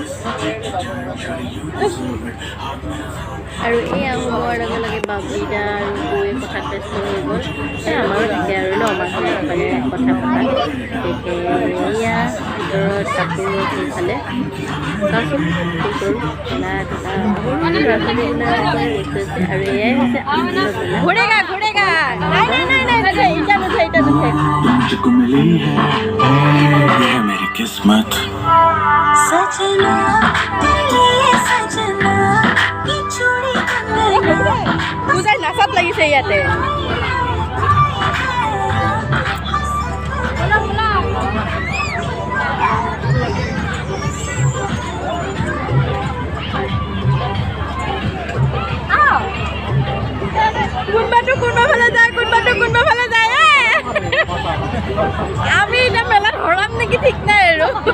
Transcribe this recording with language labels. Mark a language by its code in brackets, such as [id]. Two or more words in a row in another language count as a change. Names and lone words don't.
[as] আৰু এয়া সোমোৱাৰ লগে লগে বাবলিদা আৰু বৌয়ে কথাত ব্যস্ত হৈ গ'ল এই আমাৰো থাকে আৰু ন মানুহে মানে কথা পতা গতিকে এয়া ভিতৰত কাপোৰ সেইফালে চাওঁচোন কি কৰোঁ খেলা ধূলা সৰু ল'ৰা ছোৱালীবিলাক আৰু এয়াই হৈছে ঘূৰেগা ঘূৰেগা নাই নাই নাই নাই এতিয়া নুঠে এতিয়া নুঠে [hi] मुझको मिली है ये मेरी किस्मत सजना ये सजना ये चूड़ी [as] পূজাৰ নাচাত লাগিছে ইয়াতে কোনবাটো কোনবা ফালে যায় কোনবাটো কোনবা ফালে যায় আমি এতিয়া মেলাত হৰাম নেকি ঠিক নাই আৰু